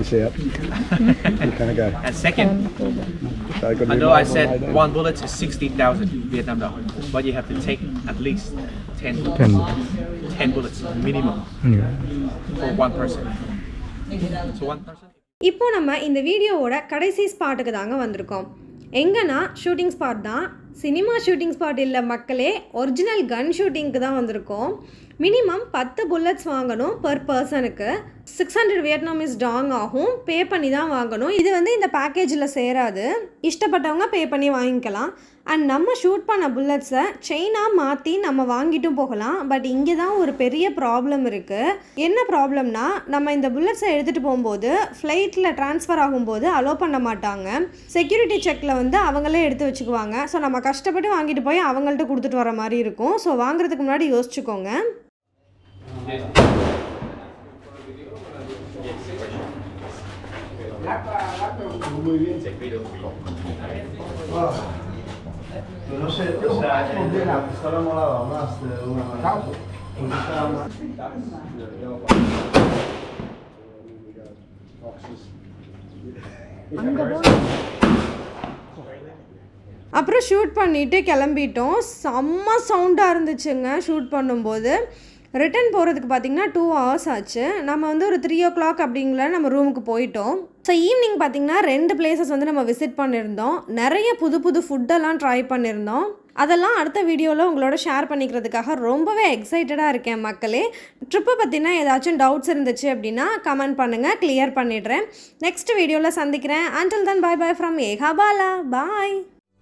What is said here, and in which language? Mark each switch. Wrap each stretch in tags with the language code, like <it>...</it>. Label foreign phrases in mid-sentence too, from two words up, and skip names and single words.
<en>See it? You kind of got And second, I know I said one bullet is 60,000 Vietnam dollar, but you have to take at least 10 bullets minimum Yeah. for one person. So one person.</en> <ta>இப்போ நம்ம இந்த வீடியோவோட கடைசி ஸ்பாட்டுக்கு தாங்க வந்திருக்கோம். எங்கன்னா</ta> <en>shooting spot</en> <ta>தான்.</ta> <en>cinema shooting spot</en> <ta>இல்லை மக்களே,</ta> <en>original gun shootingக்கு</en> <ta>தான் வந்திருக்கோம்.</ta> <en>minimum 10 bullets</en> <ta>வாங்கணும்</ta> <en>per personக்கு.</en> <ta>600</ta> <en>Vietnamese dong</en> <ta>ஆகும். பே பண்ணி தான் வாங்கணும். இது வந்து இந்த பேக்கேஜில் சேராது. இஷ்டப்பட்டவங்க பே பண்ணி வாங்கிக்கலாம். அண்ட் நம்ம ஷூட் பண்ண புல்லட்ஸை செயினாக மாற்றி நம்ம வாங்கிட்டும் போகலாம். பட் இங்கே தான் ஒரு பெரிய ப்ராப்ளம் இருக்குது. என்ன ப்ராப்ளம்னா, நம்ம இந்த புல்லட்ஸை எடுத்துகிட்டு போகும்போது ஃப்ளைட்டில் ட்ரான்ஸ்ஃபர் ஆகும்போது அலோவ் பண்ண மாட்டாங்க.</ta> <en>security checkல்</en> <ta>வந்து அவங்களே எடுத்து வச்சுக்குவாங்க. ஸோ நம்ம கஷ்டப்பட்டு வாங்கிட்டு போய் அவங்கள்ட்ட கொடுத்துட்டு வர மாதிரி இருக்கும். ஸோ வாங்குறதுக்கு முன்னாடி யோசிச்சுக்கோங்க.</ta> <es>No sé, o sea, está enamorado más de una manera.</es> <ta>அப்புறம் ஷூட் பண்ணிவிட்டு கிளம்பிட்டோம். செம்ம சவுண்டாக இருந்துச்சுங்க ஷூட் பண்ணும்போது. ரிட்டன் போகிறதுக்கு பார்த்திங்கன்னா</ta> <en>2 hours</en> <ta>ஆச்சு. நம்ம வந்து ஒரு</ta> <en>3 o'clock</en> <ta>அப்படிங்கிற நம்ம ரூமுக்கு போயிட்டோம்.</ta> <en>so evening</en> <ta>பார்த்திங்கன்னா</ta> <en>2 places</en> <ta>வந்து நம்ம விசிட் பண்ணியிருந்தோம். நிறைய புது புது ஃபுட்டெல்லாம் ட்ரை பண்ணியிருந்தோம். அதெல்லாம் அடுத்த வீடியோவில் உங்களோட ஷேர் பண்ணிக்கிறதுக்காக ரொம்பவே எக்ஸைட்டடாக இருக்கேன் மக்களே. ட்ரிப்பை பற்றினா ஏதாச்சும் டவுட்ஸ் இருந்துச்சு அப்படின்னா கமெண்ட் பண்ணுங்கள், கிளியர் பண்ணிடுறேன்.</ta> <en>next videoல்</en> <ta>சந்திக்கிறேன்.</ta> <en>until then bye bye from ஏகா பாலா. பாய்.</en>